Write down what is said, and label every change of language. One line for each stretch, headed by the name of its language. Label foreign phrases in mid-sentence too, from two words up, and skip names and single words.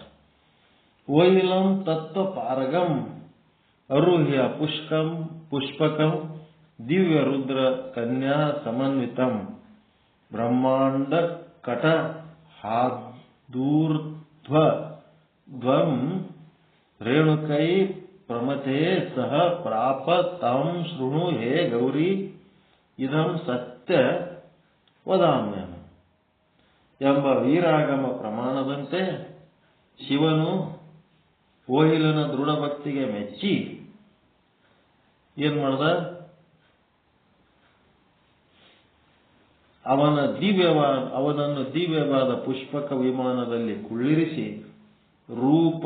Sanskrit: ಓಯಿಲಂ ತತ್ವ ಪಾರಗಂ ಅರುಹ್ಯ ಪುಷ್ಪಕಂ ದಿವ್ಯ ರುದ್ರ ಕನ್ಯಾ ಸಮನ್ವಿತಂ ಬ್ರಹ್ಮಾಂಡ ಕಟ ಹಾದೂರ್ಧ್ವಂ ರೇಣುಕೈ ಪ್ರಮಥೇ ಸಹ ಪ್ರಾಪ ತಂ ಶೃಣು ಹೇ ಗೌರಿ ಇದಂ ಸತ್ಯ ವದಾಮ್ಯಹಂ
Kannada: ಎಂಬ ವೀರಾಗಮ ಪ್ರಮಾಣದಂತೆ ಶಿವನು ಓಹಿಲನ ದೃಢ ಭಕ್ತಿಗೆ ಮೆಚ್ಚಿ ಏನ್ ಮಾಡ್ದ? ಅವನನ್ನು ದಿವ್ಯವಾದ ಪುಷ್ಪಕ ವಿಮಾನದಲ್ಲಿ ಕುಳ್ಳಿರಿಸಿ ರೂಪ